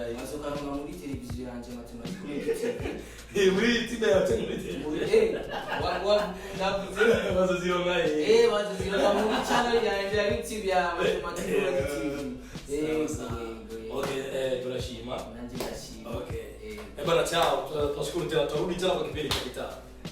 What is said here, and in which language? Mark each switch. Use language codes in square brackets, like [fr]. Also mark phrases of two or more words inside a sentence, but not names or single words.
[rn] muri televiziyo yanje Matematiki. Muri tiba ya televiziyo. Nabuze bazozirona bazozirona muri channel yanje ya YouTube ya Matematiki TV. Okay, tunashima. Nanjye ndashima. Okay. [sw] Bana chao, tunashukuru tena, tutarudi tena kwa kipindi cha kitaa.